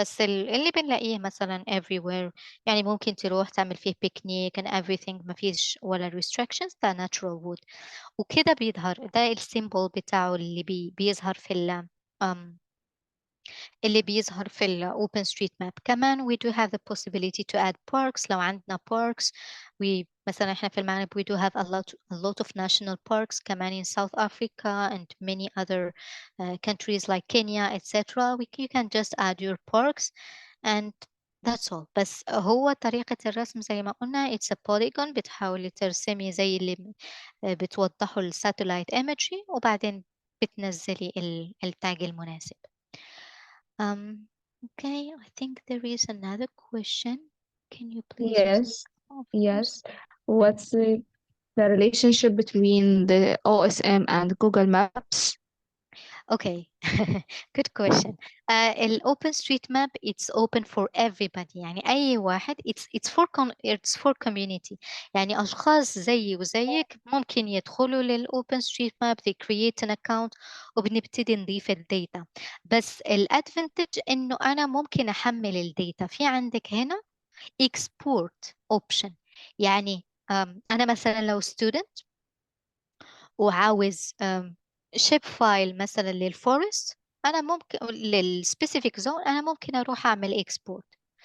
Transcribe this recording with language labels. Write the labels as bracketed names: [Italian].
[Arabic] بس اللي بنلاقيه مثلا everywhere، يعني ممكن تروح تعمل فيه picnic and everything ما فيش ولا restrictions، ده [English] natural wood. [Arabic] وكده بيظهر ده السيمبل بتاعه اللي بيظهر في اللي بيظهر في ال OpenStreetMap. [English] كمان we do have the possibility to add parks. [Arabic] لو عندنا parks مثلا احنا في المغرب [English] we do have a lot of national parks كمان in South Africa and many other countries like Kenya etc. You can just add your parks and that's all. [Arabic] بس هو طريقة الرسم زي ما قلنا [English] it's a polygon، [Arabic] بتحاولي ترسمي زي اللي بتوضحوا الساتلايت imagery وبعدين بتنزلي التاج المناسب. [English] Okay, I think there is another question. Can you please? Yes, yes. What's the relationship between the OSM and Google Maps? Okay, good question. OpenStreetMap it's open for everybody. [Arabic] يعني أي واحد [English] it's for community. [Arabic] يعني أشخاص زيي وزيك ممكن يدخلوا OpenStreetMap, [English] they create an account [Arabic] وبنبتدي نضيف الداتا. بس الادفانتج إنه أنا ممكن أحمل الداتا. في عندك هنا export option. يعني أنا مثلا لو student وعاوز شيب فايل مثلا للفورست، انا ممكن للسبيسيفيك زون انا ممكن اروح اعمل اكسبورت.